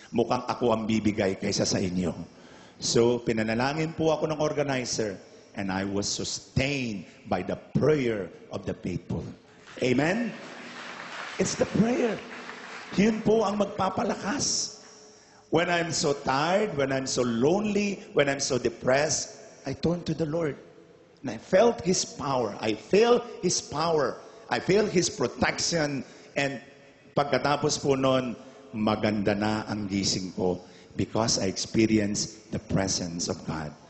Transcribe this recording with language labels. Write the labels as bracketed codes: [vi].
[tl] Mukhang ako ang bibigay kaysa sa inyo. [en] So, [tl] pinanalangin po ako ng organizer [en] and I was sustained by the prayer of the people. Amen? It's the prayer. [tl] Yun po ang magpapalakas. [en] When I'm so tired, when I'm so lonely, when I'm so depressed, I turned to the Lord. And I felt His power. I felt His power. I feel His protection, and [tl] pagkatapos po nun, maganda na ang gising ko [en] because I experienced the presence of God.